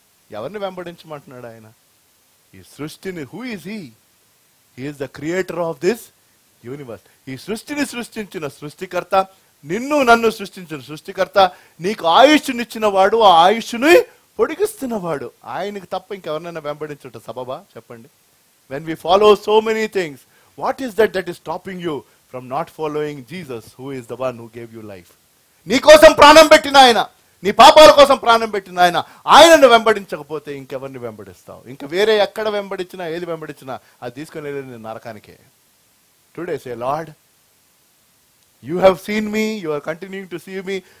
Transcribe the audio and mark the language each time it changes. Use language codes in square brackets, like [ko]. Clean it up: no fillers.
[te] ఎవరిని వెంబడించమంటున్నాడు ఆయన? ఈ సృష్టిని, [en] Who is he? He is the creator of this universe. [te] ఈ సృష్టిని సృష్టించిన సృష్టికర్త, నిన్ను నన్ను సృష్టించిన సృష్టికర్త, నీకు ఆయుష్నిచ్చిన వాడు, ఆ ఆయుష్ని పొడిగిస్తున్నవాడు. ఆయనకి తప్ప ఇంకెవరినైనా వెంబడించుట సబబా చెప్పండి? [en] When we follow so many things, what is that is stopping you from not following Jesus, who is the one who gave you life? [te] నీ కోసం ప్రాణం పెట్టిన ఆయన, నీ పాపాల కోసం ప్రాణం పెట్టిన ఆయన, ఆయనను వెంబడించకపోతే ఇంకెవరిని వెంబడిస్తావు? ఇంకా వేరే ఎక్కడ వెంబడించినా, ఏది వెంబడించినా అది తీసుకుని వెళ్ళి నరకానికే. [en] Today say, lord, you have seen me, you are continuing to see me.